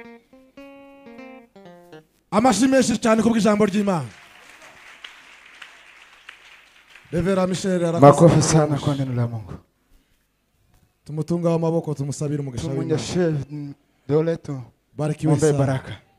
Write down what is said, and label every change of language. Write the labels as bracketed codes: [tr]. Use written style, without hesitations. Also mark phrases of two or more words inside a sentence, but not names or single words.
[rw] Amashyi menshi cyane kubw'ijambo ry'Imana. Revera Michel arakoze. [sw] Makofi sana kwa neno la Mungu. [rw] Tumutunga amaboko tumusabire umugisha w'Imana. Tumunyeshe dole tu. [sw] Barikiwe sana. Baraka.